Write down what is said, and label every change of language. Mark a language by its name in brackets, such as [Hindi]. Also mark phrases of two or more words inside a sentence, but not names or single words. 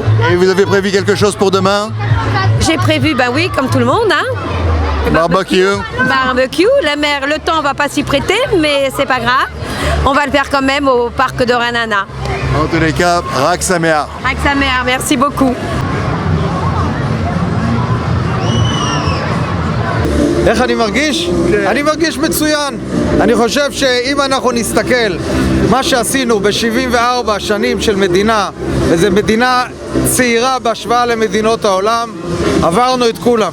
[French] Et vous avez prévu quelque chose pour demain? J'ai prévu, oui, comme tout le monde, hein. Barbecue. Le temps va pas s'y prêter, mais c'est pas grave. On va le faire quand même au parc de Ra'anana. En tous les cas, [Hebrew] רק שמח. רק שמח, [French] merci beaucoup. [Hebrew] איך אני מרגיש? אני מרגיש מצוין. אני חושב שאם אנחנו נסתכל מה שעשינו ב-74 שנים של מדינה, וזו מדינה צעירה בהשוואה למדינות העולם, עברנו את כולם.